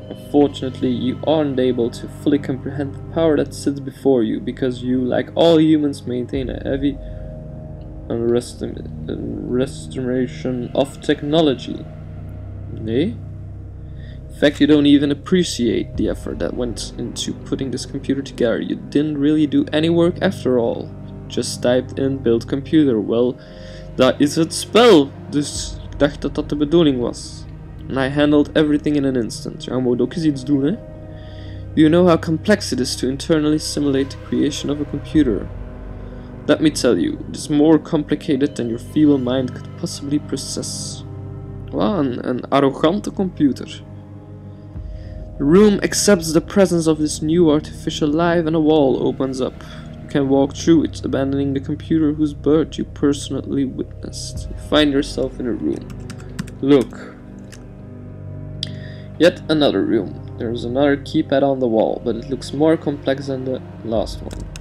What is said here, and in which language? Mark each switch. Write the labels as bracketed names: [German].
[English] Unfortunately, you aren't able to fully comprehend the power that sits before you, because you, like all humans, maintain a heavy underestimation of technology. [Dutch] Nee? [English] In fact, you don't even appreciate the effort that went into putting this computer together. You didn't really do any work after all. Just typed in build computer. [Dutch] Well, dat is het spel. Dus ik dacht dat dat de bedoeling was. [English] And I handled everything in an instant. [Dutch] Ja, moet ook eens iets doen, hè? [English] Do you know how complex it is to internally simulate the creation of a computer? Let me tell you, it is more complicated than your feeble mind could possibly process. [Dutch] Wow, een arrogante computer. [English] The room accepts the presence of this new artificial life and a wall opens up. You can walk through it, abandoning the computer whose birth you personally witnessed. You find yourself in a room. Look. Yet another room. There is another keypad on the wall, but it looks more complex than the last one.